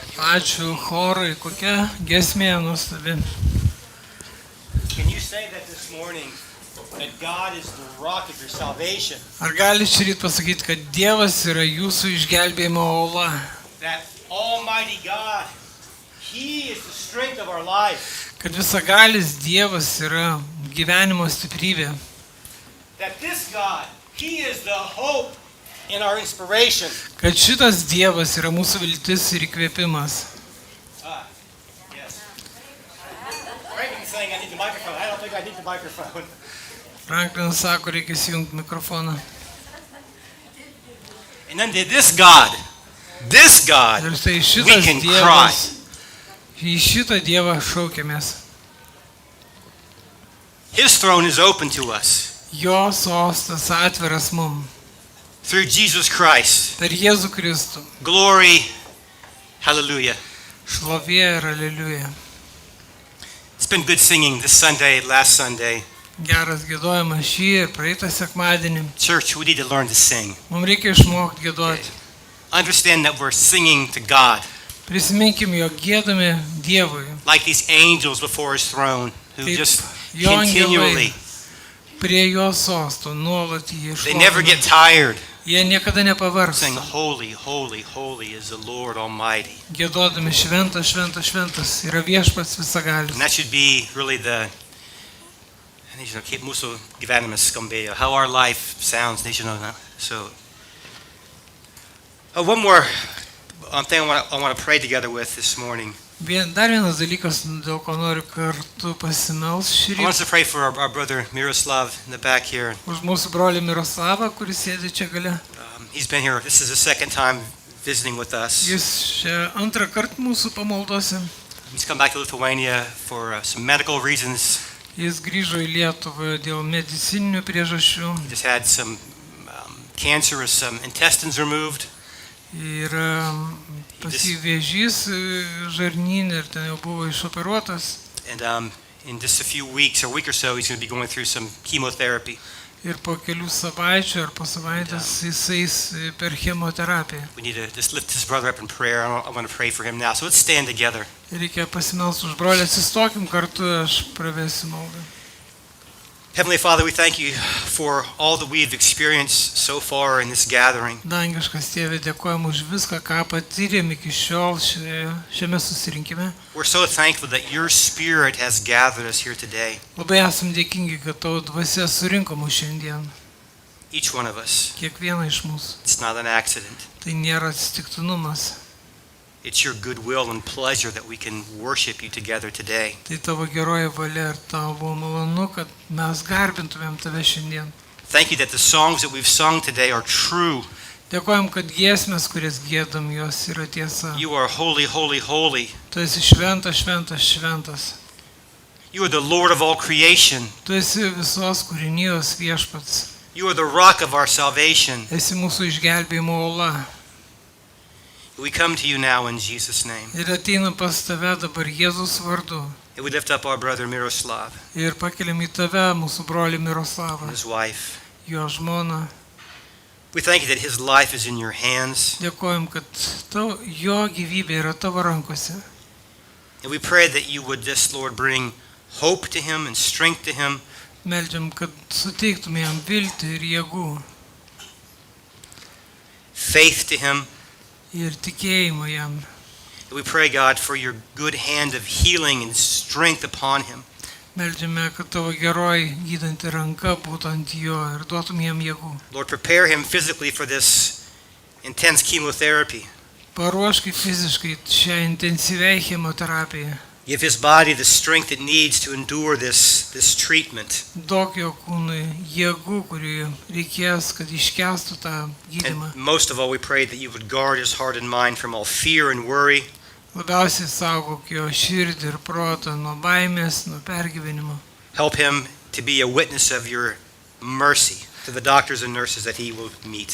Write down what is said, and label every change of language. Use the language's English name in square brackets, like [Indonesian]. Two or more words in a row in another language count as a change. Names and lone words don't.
[Lithuanian] Ačiū chorui, kokia giesmė nuostabi. [English] Can you say that this morning, that God is the rock of your salvation? [Lithuanian] Ar gali šį rytą pasakyti, kad Dievas yra jūsų išgelbėjimo uola? [English] That Almighty God, He is the strength of our life. [Lithuanian] Kad visagalis Dievas yra gyvenimo stiprybė. [English] That this God, He is the hope and our inspiration. [Lithuanian] Kad šitas Dievas yra mūsų viltis ir įkvėpimas. [English] Yes. Franklin's saying I need the microphone. I don't think I need the microphone. [Lithuanian] Franklin sako, reikia įjungti mikrofoną. [English] And then this God, [Lithuanian] Ir tai [English] we [Lithuanian] šitas [English] can [Lithuanian] Dievas, [English] cry. [Lithuanian] į šitą Dievą šaukiamės. [English] His throne is open to us [Lithuanian] Jo sostas atviras mum. [English] through Jesus Christ. [Lithuanian] Per Jėzų Kristų. [English] Glory, hallelujah. [Lithuanian] Šlovė ir aleliuja. [English] It's been good singing this Sunday, last Sunday. [Lithuanian] Geras giedojimas šį ir praeitą sekmadienį. [English] Church, we need to learn to sing. [Lithuanian] Mums reikia išmokti giedoti. [English] Understand that we're singing to God, [Lithuanian] Prisiminkim, jog giedame Dievui. [English] like these angels before His throne, who [Lithuanian] Taip, [English] just [Lithuanian] jo [English] continually, [Lithuanian] angelai prie jo sosto nuolat jį [English] they never get [Lithuanian] šlovina. [English] tired, [Lithuanian] Jie niekada [English] saying, [Lithuanian] nepavargsta. [English] holy, holy, holy is the Lord Almighty. [Lithuanian] Giedodami šventas, šventas, šventas yra viešpats visagalis. [English] And that should be really the, [Lithuanian] nežinau, kaip mūsų gyvenimas skambėjo, [English] how our life sounds, [Lithuanian] nežinau, na? [English] So, one more thing I want to pray together with this morning. [Lithuanian] Dar vienas dalykas, dėl ko noriu kartu pasimels šį [English] I want us [Lithuanian] rytą. [English] to pray for our brother Miroslav in the back here. [Lithuanian] Už mūsų brolį Miroslavą, kuris sėdi čia gale. [English] He's been here, this is the second time visiting with us. [Lithuanian] Jis čia antrą kartą mūsų pamaldose. [English] He's come back to Lithuania for some medical reasons. [Lithuanian] Jis grįžo į Lietuvą dėl medicininių priežasčių. [English] He just had some cancerous intestines removed. [Lithuanian] Ir pas jį vėžys žarnyne ir ten jau buvo išoperuotas. [English] And in just a few weeks, or a week or so, he's going to be going through some chemotherapy. [Lithuanian] Ir po kelių savaičių ar po savaitės jisai per chemoterapiją. [English] We need to just lift his brother up in prayer. I want to pray for him now. So let's stand together. [Lithuanian] Reikia pasimelsti už brolį, atsistokim kartu, aš pravesiu maldą. [English] Heavenly Father, we thank you for all that we've experienced so far in this gathering. [Lithuanian] Dangiškas Tėve, dėkojam už viską, ką patyrėm iki šiol šiame susirinkime. [English] We're so thankful that your Spirit has gathered us here today, [Lithuanian] Labai esam dėkingi, kad tavo dvasia surinko mus šiandien, [English] each one of us. [Lithuanian] kiekvieną iš mūsų. [English] It's not an accident. [Lithuanian] Tai nėra atsitiktinumas. [English] It's your goodwill and pleasure that we can worship you together today. [Lithuanian] Tai tavo geroji valia ir tavo malonu, kad mes garbintumėm tave šiandien. [English] Thank you that the songs that we've sung today are true. [Lithuanian] Dėkojam, kad giesmės, kurias giedam, jos yra tiesa. [English] You are holy, holy, holy. [Lithuanian] Tu esi šventas, šventas, šventas. [English] You are the Lord of all creation. [Lithuanian] Tu esi visos kūrinijos viešpats. [English] You are the rock of our salvation. [Lithuanian] Esi mūsų išgelbėjimo uola. [English] We come to you now in Jesus' name. [Lithuanian] Ir ateinam pas tave dabar Jėzus vardu. [English] And we lift up our brother Miroslav [Lithuanian] Ir pakeliam į tave mūsų brolį [English] and [Lithuanian] Miroslavą, [English] his wife. [Lithuanian] jo žmoną. [English] We thank you that his life is in your hands. [Lithuanian] Dėkojam, kad jo gyvybė yra tavo rankose. [English] And we pray that you would just, Lord, bring hope to him and strength to him. [Lithuanian] Meldžiam, kad suteiktume jam viltį ir jėgų [English] Faith to him. [Lithuanian] ir tikėjimą jam. [English] And we pray, God, for your good hand of healing and strength upon him. [Lithuanian] Meldžiame, kad tavo geroji gydanti ranka būtų ant jo ir duotum jam jėgų. [English] Lord, prepare him physically for this intense chemotherapy. [Lithuanian] Paruošk fiziškai šią intensyviai chemoterapiją. [English] Give his body the strength it needs to endure this treatment. [Lithuanian] Duok jo kūnui jėgų, kurių reikės, kad iškęstų tą gydymą. [English] And most of all, we pray that you would guard his heart and mind from all fear and worry. [Lithuanian] Labiausiai saugok jo širdį ir protą nuo baimės, nuo pergyvenimo. [English] Help him to be a witness of your mercy to the doctors and nurses that he will meet.